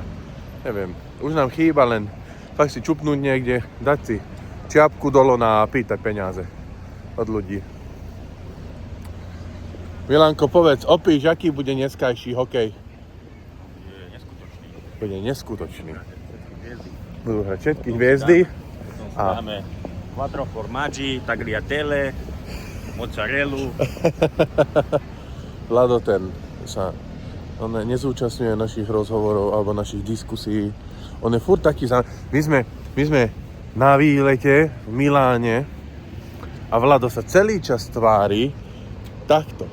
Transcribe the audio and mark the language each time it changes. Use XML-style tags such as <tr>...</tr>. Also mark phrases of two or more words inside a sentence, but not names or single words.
<sk>Neviem, už nám chýba len tak si čupnúť niekde, dať si čiapku do lona a pýtať peniaze od ľudí. Milanko, povedz, opíš, aký bude dneskajší hokej? Bude neskutočný. Budú hrať všetky hviezdy. Máme quattro formaggi, tagliatelle, mozzarellu. Vlado ten sa nezúčastňuje našich rozhovorov alebo našich diskusí. On je furt taký My sme na výlete v Miláne a Vlado sa celý čas tvári takto.</sk>